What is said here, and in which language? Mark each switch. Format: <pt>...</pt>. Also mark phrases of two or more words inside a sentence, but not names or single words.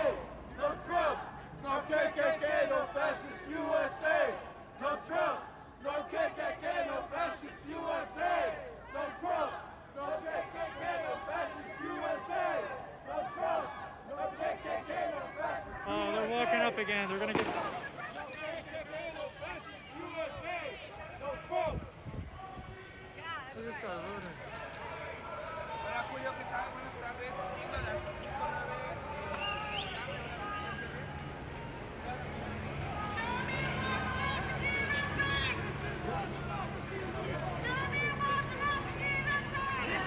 <en>No Trump. No KKK, no fascist USA. No Trump. No KKK, no fascist USA. No Trump. No KKK, no fascist USA. No Trump. No KKK, no fascist USA. Oh, they're walking up again. They're gonna get. No KKK, no fascist USA. No Trump. Look at this guy running.</en> <es>Hola Julio, ¿qué tal? Buenas tardes. Siendo las 5:09.</es>